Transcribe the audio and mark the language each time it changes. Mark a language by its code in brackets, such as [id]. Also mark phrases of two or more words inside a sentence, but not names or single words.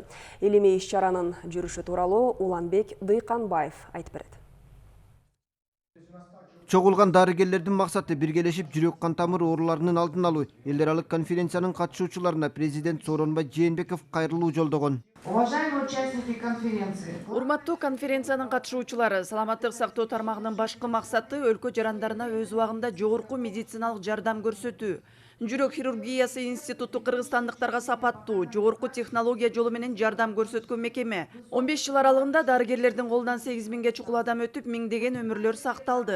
[ky] Илимий иш-чаранын жүрүшү тууралуу Уланбек Дыйканбаев айтып берет. Чогулган дарыгерлердин максаты биргелешип жүрөк кан тамыр ооруларынын алдын алуу. Эл аралык конференциянын катышуучуларына президент Сооронбай Жээнбеков кайрылуу жолдогон. [ru] Уважаемые участники конференции. [ky] Урматтуу конференциянын катышуучулары, саламаттык сактоо тармагынын башкы максаты өлкө жарандарына өз убагында жогорку медициналык жардам көрсөтүү. Жүрөк хирургиясы институту кыргызстандыктарга сапаттуу, жогорку технология жолу менен жардам көрсөткөн мекеме. 15 жыл аралыгында дарыгерлердин колунан 8000ге чукул адам өтүп, миңдеген өмүрлөр сакталды.